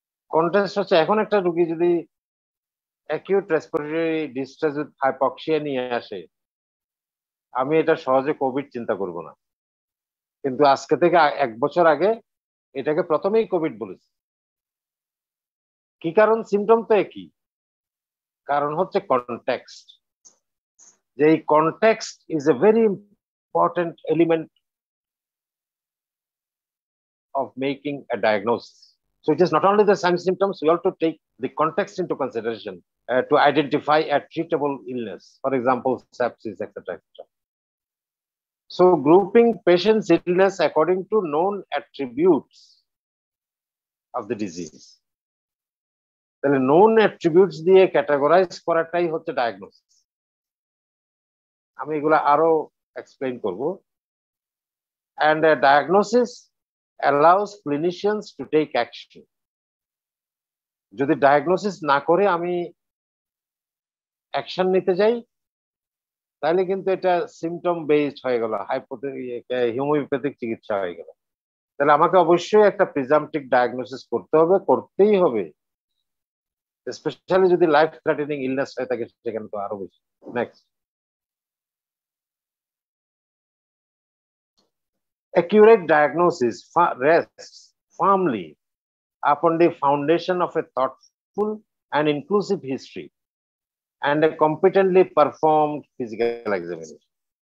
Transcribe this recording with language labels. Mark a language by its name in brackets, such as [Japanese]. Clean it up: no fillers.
[Bangla] Context হচ্ছে এখন একটা রোগী যদি acute respiratory distress with hypoxia নিয়ে আসে, আমি এটা সহজে কোভিড চিন্তা করব না, কিন্তু আজকে থেকে 1 বছর আগে এটাকে প্রথমেই কোভিড বলেছি। কি কারণ? সিমটম তো একই, কারণ হচ্ছে কনটেক্সট। যে এই [English] Context is a very important element of making a diagnosis. So it is not only the signs symptoms, we have to take the context into consideration to identify a treatable illness, for example, sepsis, etc., etc. So grouping patient's illness according to known attributes of the disease. The known attributes দিয়ে categorize [Bangla] করাটাই হচ্ছে [English] diagnosis. [Bangla] আমি এগুলা আরো explain করব. [English] And a diagnosis allows clinicians to take action. [Bangla] যদি diagnosis না করে আমি অ্যাকশন নিতে যাই তাহলে কিন্তু এটা সিমটম বেসড হয়ে গেল, হোমিওপ্যাথিক চিকিৎসা হয়ে গেল। তাহলে আমাকে অবশ্যই একটা প্রিজাম্পটিভ ডায়াগনোসিস করতে হবে, করতেই হবে, স্পেশালি যদি লাইফ থ্রেটেনিং ইলনেস হয়ে থাকে সেখানে তো আরো বেশি। [English] Next, accurate diagnosis rests firmly upon the foundation of a thoughtful and inclusive history and a competently performed physical examination.